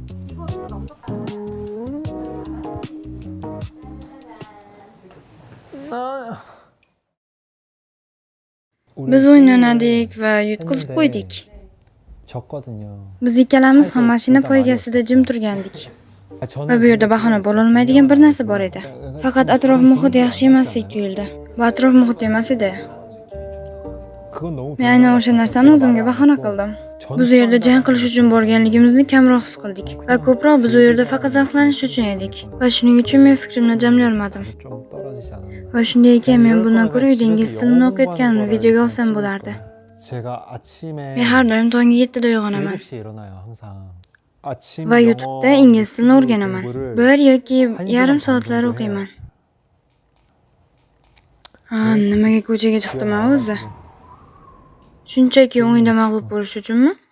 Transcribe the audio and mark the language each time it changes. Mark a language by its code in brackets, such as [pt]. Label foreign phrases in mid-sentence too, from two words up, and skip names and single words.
[uz] Biz o'yin o'ynadik va yutqizib qo'ydik. [ko] 졌거든요. [uz] Biz ikkalamiz ham mashina poygasida jim turgandik. [ko] 아, 저는 [uz] Va bu yerda bahona bo'lolmaydigan bir narsa bor edi. Faqat atrof muhit yaxshi emasdek tuyuldi. Bu atrof muhit emas edi. [ko] 그건 너무 [uz] Men aynan o'sha narsani o'zimga bahona qildim. Biz u yerda jang qilish uchun borganligimizni kamroq his qildik va ko'proq biz u yerda faqat zavqlanish uchun edik. Va shuning uchun men fikrimni jamlay olmadim. [ko] 좀 떨어지지 않았나. [uz] Va shunday ekan men bundan ko'ra uyda ingliz tilini o'qiyotganimni videoga olsam bo'lardi. [ko] 제가 아침에 [uz] Men har doim tonggi 7da uyg'onaman [ko] 7시에 일어나요, 항상. 아침 [uz] va [ko] 영어 [uz] YouTube'da ingliz tilini o'rganaman. [ko] 공부를 [uz] 1 yoki yarim [ko] 시간 [uz] soatlar [ko] 정도 [uz] o'qiyman. [ko] 해요. [uz] Nimaga ko'chaga chiqdim o'zi? Shunchaki o'yinda mag'lub bo'lish uchunmi?